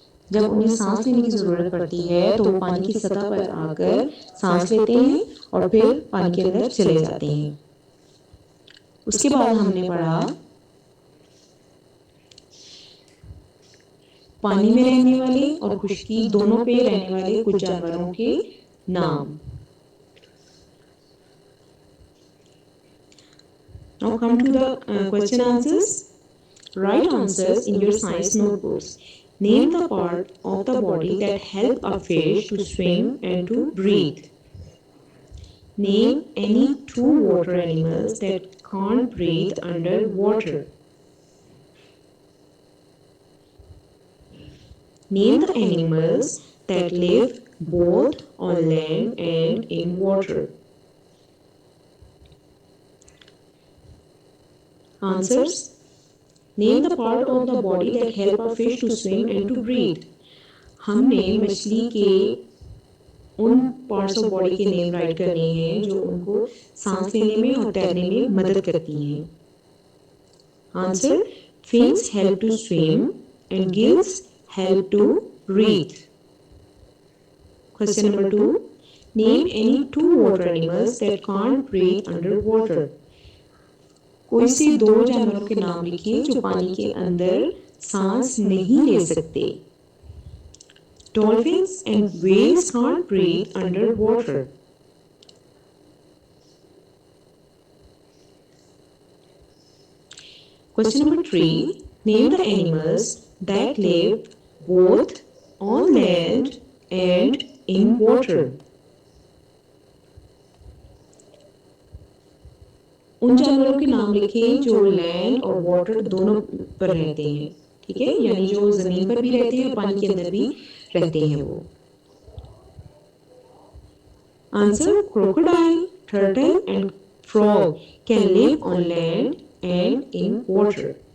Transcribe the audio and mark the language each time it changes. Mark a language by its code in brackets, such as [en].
[ur] جب انہیں سانس لینے کی ضرورت پڑتی ہے تو وہ پانی کی سطح پر آ کر سانس لیتے ہیں اور پھر پانی کے اندر چلے جاتے ہیں. اس کے بعد ہم نے پڑھا پانی میں رہنے والے اور خشکی دونوں پہ رہنے والے کچھ جانوروں کے نام. [en] Now come to the question answers. Write answers in your science notebooks. Name the part of the body that help a fish to swim and to breathe. Name any two water animals that can't breathe underwater. Name the animals that live both on land and in water. Answers. Name the part of the body that help a fish to swim and to breathe. [ur] ہم نے مچھلی کے ان parts of body کے name right کرنے ہیں جو ان کو سانس لینے میں اور تیرنے میں مدد کرتی ہیں. [en] Answer. fins help to swim and gills help to breathe. Question number 2. Name any two water animals that can't breathe underwater. [ur] کوئی سے دو جانوروں کے نام لکھیے جو پانی کے اندر سانس نہیں لے سکتے. [en] Dolphins and whales can't breathe underwater. Question number 3. Name the animals that live both on land and in water. [ur] ان جانوروں کے نام لکھیں جو لینڈ اور واٹر دونوں پر رہتے ہیں. ٹھیک ہے، یعنی جو زمین پر بھی رہتے ہیں اور پانی کے اندر بھی رہتے ہیں وہ. [en] Answer. Crocodile, turtle and frog can live on land and in water.